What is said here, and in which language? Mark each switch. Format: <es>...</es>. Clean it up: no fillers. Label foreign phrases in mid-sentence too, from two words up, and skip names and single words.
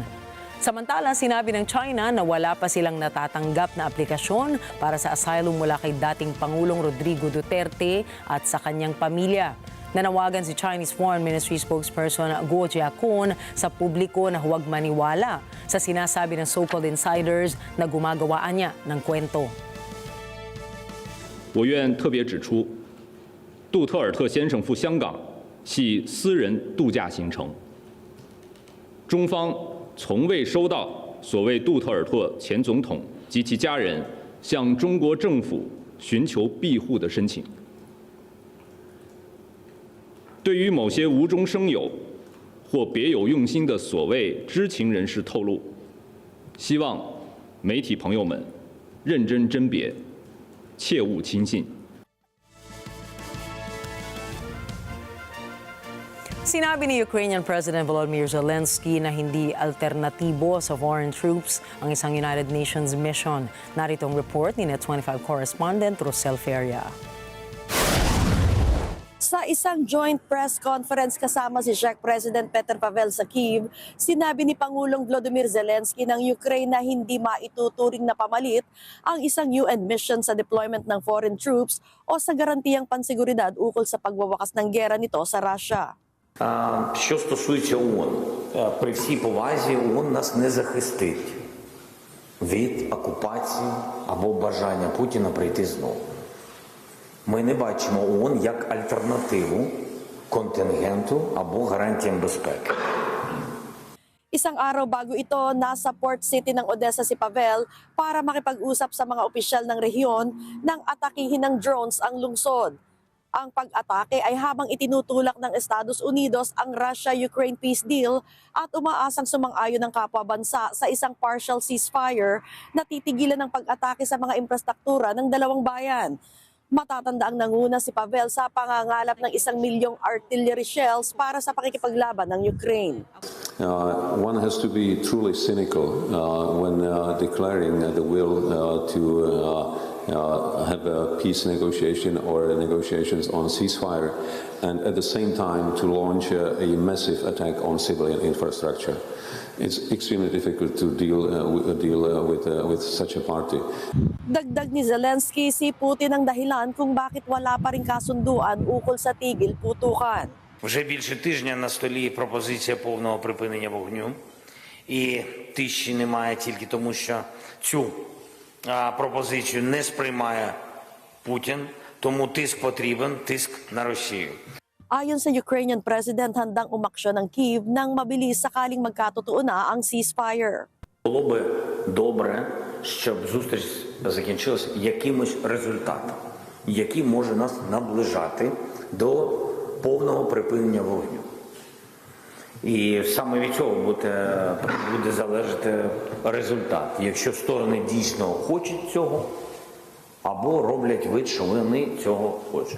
<tl>Samantala, sinabi ng China na wala pa silang natatanggap na aplikasyon para sa asylum mula kay dating Pangulong Rodrigo Duterte at sa kanyang pamilya. Nanawagan si</tl> <en>Chinese Foreign Ministry spokesperson</en> <tl>Guo Jiakun sa publiko na huwag maniwala sa sinasabi ng</tl> <en>so-called insiders</en> <tl>na gumagawaan niya ng kwento.</tl> <zh>我愿特别指出，杜特尔特先生赴香港系私人度假行程，中方 从未收到所谓杜特尔特前总统及其家人向中国政府寻求庇护的申请。对于某些无中生有或别有用心的所谓知情人士透露，希望媒体朋友们认真甄别，切勿轻信。</zh> <tl>Sinabi ni</tl> <en>Ukrainian President</en> <tl>Volodymyr Zelensky na hindi alternatibo sa</tl> <en>foreign troops</en> <tl>ang isang</tl> <en>United Nations mission.</en> <tl>Narito ang report ni Net25 correspondent Rosel Feria. Sa isang</tl> <en>joint press conference</en> <tl>kasama si</tl> <en>Czech President</en> <tl>Petr Pavel sa Kyiv, sinabi ni Pangulong Volodymyr Zelensky ng Ukraine na hindi maituturing na pamalit ang isang</tl> <en>UN mission</en> <tl>sa deployment ng</tl> <en>foreign troops</en> <tl>o sa garantiyang pansiguridad ukol sa pagwawakas ng gera nito sa Russia.</tl> <uk>Що стосується ООН, при всій повазі ООН нас не захистить від окупації або бажання Путіна прийти знову. Ми не бачимо ООН як альтернативу контингенту або гарантіям безпеки.</uk> <tl>Isang araw bago ito, nasa</tl> <en>port city</en> <tl>ng Odessa si Pavel para makipag-usap sa mga opisyal ng rehiyon nang atakihin ng drones ang lungsod. Ang pag-atake ay habang itinutulak ng Estados Unidos ang</tl> <en>Russia-Ukraine peace deal</en> <tl>at umaasang sumang-ayon ng kapwa bansa sa isang</tl> <en>partial ceasefire</en> <tl>na titigilan ng pag-atake sa mga infrastruktura ng dalawang bayan. Matatanda ang nanguna si Pavel sa pangangalap ng 1 milyong</tl> <en>artillery shells</en> <tl>para sa pakikipaglaban ng Ukraine.</tl> <en>One has to be truly cynical when declaring the will to have a peace negotiation or negotiations on ceasefire, and at the same time to launch a massive attack on civilian infrastructure. It's extremely difficult to deal with such a party.</en> <tl>Dagdag ni Zelensky, si Putin ang dahilan kung bakit wala pa ring kasunduan ukol sa tigil putukan.</tl> <uk>Вже більше тижня на столі пропозиція повного припинення вогню. І тиші немає тільки тому, що цю пропозицію не сприймає Путін, тому тиск потрібен, тиск на Росію.</uk> <tl>Ayon sa</tl> <en>Ukrainian President,</en> <tl>handang umaksyon ng Kyiv nang mabilis sakaling magkatotoo na ang ceasefire.</tl> <uk>Було би добре, щоб зустріч закінчилась якимось результатом, який може нас наближати до повного припинення вогню. І саме від цього буде залежати результат, якщо сторони дійсно хочуть цього, або роблять вид, що вони цього хочуть.</uk>